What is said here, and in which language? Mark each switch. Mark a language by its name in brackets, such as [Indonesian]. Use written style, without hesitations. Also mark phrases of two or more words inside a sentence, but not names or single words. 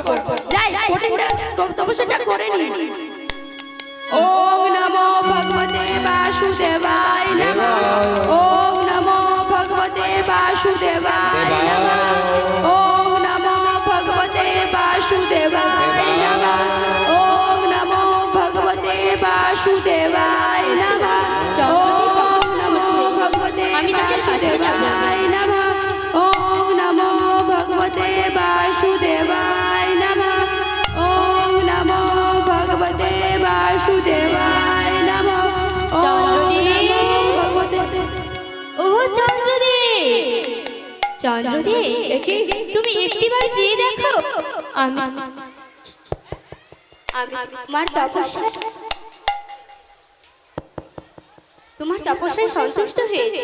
[Bangla] যাই, কঠিন তপস্যাটা করে নি। [Sanskrit] ओम नमो भगवते वासुदेवाय नमः। ओम नमो भगवते वासुदेवाय नमः। ओम नमो भगवते वासुदेवाय नमः। ओम नमो भगवते वासुदेवाय नमः। ओम नमो भगवते वासुदेवाय नमः। ओम नमो भगवते वासुदेवाय नमः। ओम नमो भगवते वासुदेवाय नमः। [Bangla] ও চন্দ্রদেব, চন্দ্রদেব, তুমি একটিবার চেয়ে দেখো। আমি তোমার তপস্যায় সন্তুষ্ট হয়েছে।